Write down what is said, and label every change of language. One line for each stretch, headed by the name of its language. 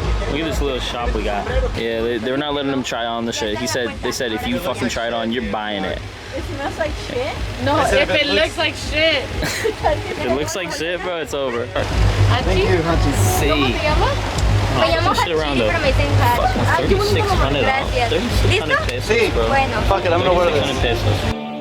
English: Look at this little shop we got. Yeah, they were not letting them try on the shit. They said if you fucking try it on, you're buying it. It smells like shit? No, if it looks like shit. If it looks like shit, bro, it's over. Thank you, Hachi. See.
Spanish: Me llamo Hachi, pero me dicen Hachi.
English: $3,600.
Spanish: Gracias.
English: 3,600 pesos, bro.
Spanish: Bueno.
English: Fuck it, I'm gonna wear this. 3,600 pesos.